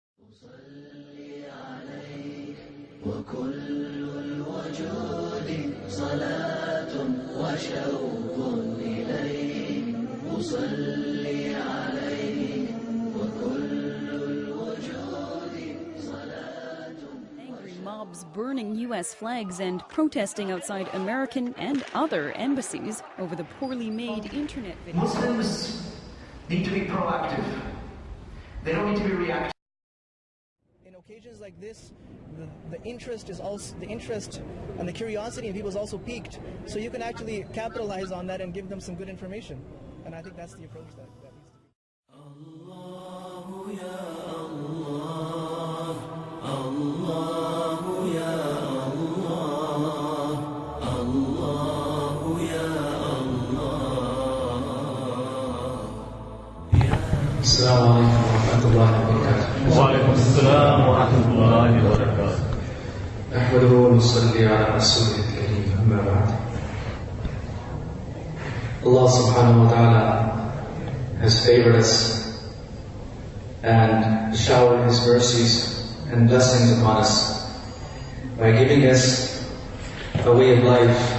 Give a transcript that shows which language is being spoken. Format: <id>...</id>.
<ar>أصلي عليك وكل الوجود صلاة وشوق إليك. أصلي عليك وكل الوجود صلاة.</ar> <en>Angry mobs burning U.S. flags and protesting outside American and other embassies over the poorly made internet video. Muslims need to be proactive. They don't need to be reactive. In occasions like this, the interest and the curiosity in people is also piqued, so you can actually capitalize on that and give them some good information. And I think that's the approach that needs to be.</en> <ar>الله يا الله الله يا الله الله يا الله. السلام عليكم ورحمة الله وبركاته. وعليكم السلام ورحمة الله وبركاته. نحمده ونصلي على رسوله الكريم، أما بعد.</ar> <en>Allah subhanahu wa ta'ala has favored us and showered His mercies and blessings upon us by giving us a way of life,</en>